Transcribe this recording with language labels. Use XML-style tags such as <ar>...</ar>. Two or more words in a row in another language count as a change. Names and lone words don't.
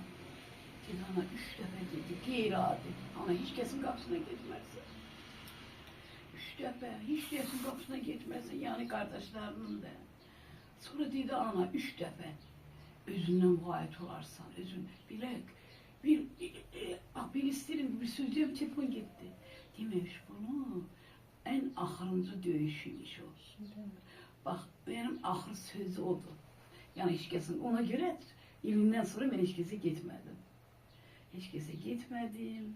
<az>Dedi ana 3 dəfə dedi, qeyri-adi. Ana heç kəsin qapısına getmərsin. 3 dəfə, heç kəsin qapısına getmərsin, yəni qardaşlarının da. Sonra dedi ana 3 dəfə özündən muayət olarsan, özün bilək.</az> <tr>Ben isterim bir söz diyorum, telefon gitti.</tr> <az>Demiş bunu en axırıncı döyüşüymüş o.</az> <tr>Bak benim axır sözü odur. Yani hiç kesin ona göre ilinden sonra ben hiç kese gitmedim. Hiç kese gitmedim.</tr>